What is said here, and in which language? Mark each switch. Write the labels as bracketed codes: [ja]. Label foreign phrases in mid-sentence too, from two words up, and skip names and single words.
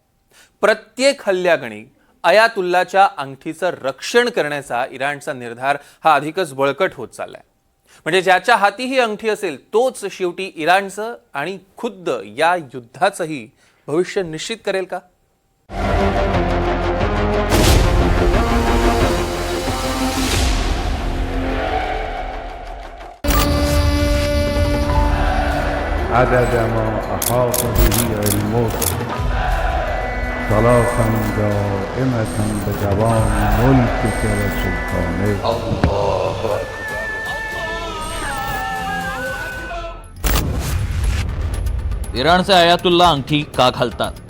[mr] प्रत्येक हल्ल्यागणिक अयातुल्लाच्या अंगठीचं रक्षण करण्याचा इराणचा निर्धार हा अधिकच बळकट होत चाललाय. म्हणजे ज्याच्या हाती ही अंगठी असेल तोच शेवटी इराणचं आणि खुद्द या युद्धाचंही भविष्य निश्चित करेल का? [ar] عدد ما أحاط به علمك صلاة دائمة بدوام ملكك وسلطانك. [mr] इराणचे अयातुल्ला अंगठी का घालतात?